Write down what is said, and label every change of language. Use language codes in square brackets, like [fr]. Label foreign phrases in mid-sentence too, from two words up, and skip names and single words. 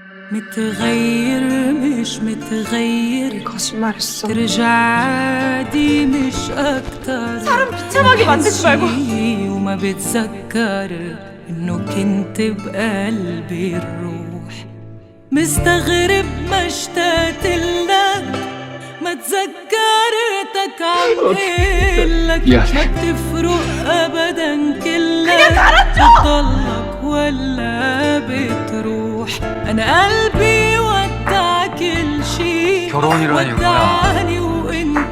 [ar] متغير مش متغير [ko] 거짓말했어. [ar] ترجع عادي مش أكتر [ko] 사람 비참하게 만들지 말고. [ar] وما بتذكر إنه كنت بقلبي الروح مستغرب ما اشتقت لك ما تذكرتك عم قلك ما بتفرق أبدا كلك بتضلك ولا بتروح أنا قلبي ودع كل شي ودعني وإنت